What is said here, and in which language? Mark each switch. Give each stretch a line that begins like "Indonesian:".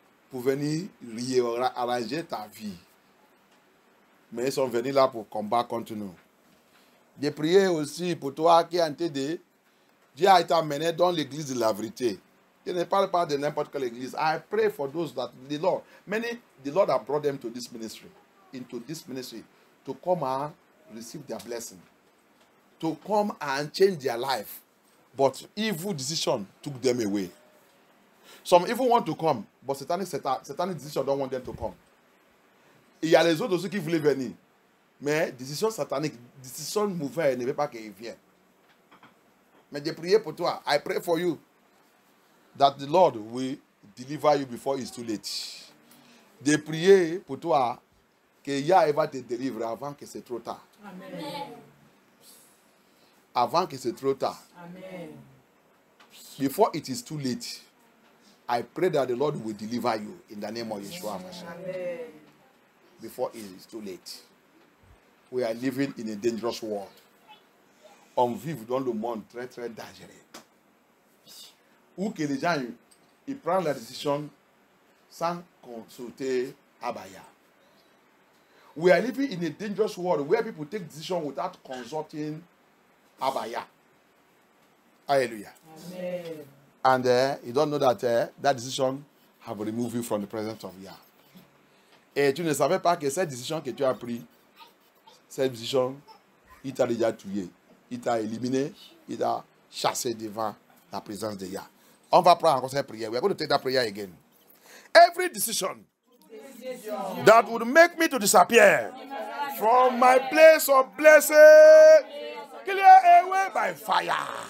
French: Pour venir arranger ta vie. Mais ils sont venus là pour combattre contre nous. J'ai prié aussi pour toi qui est en train de... Dieu a été amené dans l'église de la vérité. Je ne parle pas de n'importe quelle église.
English: I pray for those that the Lord have brought them to this ministry, to come and receive their blessing, to come and change their life. But evil decision took them away. Some even want to come, but satanic decision don't want them to come.
French: Il y a les autres aussi qui voulaient venir. Mais décision satanique, décision mauvaise ne veut pas qu'ils viennent. Mais j'ai prié pour toi.
English: I pray for you that the Lord will deliver you before it's too late.
French: J'ai prié pour toi que Yah va te délivrer avant que c'est trop tard. Amen. Avant que c'est trop tard. Amen.
English: Before it is too late, I pray that the Lord will deliver you in the name of Yeshua. Amen. Before it is too late. We are living in a dangerous world.
French: On vit dans le monde très très dangereux. Où que les gens ils prennent la décision sans consulter Abaya.
English: We are living in a dangerous world where people take decisions without consulting Abaya. Hallelujah. Amen. And you don't know that that decision have removed you from the presence of Yah.
French: Et tu ne savais pas que cette décision que tu as prise, cette décision, il t'a déjà tué. Il t'a éliminé, il t'a chassé devant la présence de Yah. On va prendre encore cette prière.
English: We are going to take that prayer again. Every decision that would make me to disappear from my place of blessing, clear away by fire.